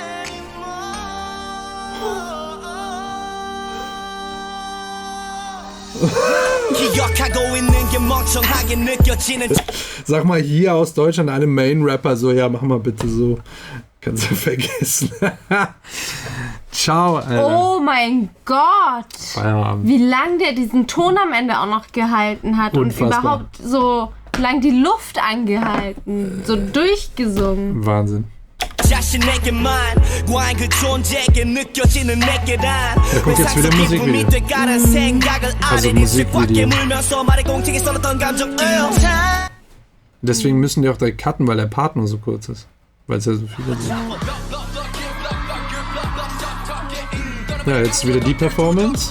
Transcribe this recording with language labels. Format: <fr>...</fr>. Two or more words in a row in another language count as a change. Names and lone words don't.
<de>Sag mal hier aus Deutschland einem Main-Rapper so, ja, mach mal bitte so. Kannst du vergessen. Ciao, Alter. Oh mein Gott. Feierabend. Wie lang der diesen Ton am Ende auch noch gehalten hat. Unfassbar. Und überhaupt so lang die Luft angehalten. So durchgesungen. Wahnsinn.</de> <ko>자신에게만 과한 그 존재에게 느껴지는 내게란</ko> <de>kommt jetzt wieder Musikvideo. Also Musikvideo. Deswegen müssen die auch direkt cutten, weil der Part nur so kurz ist. Weil es ja so viele sind. Ja, jetzt wieder die Performance.</de>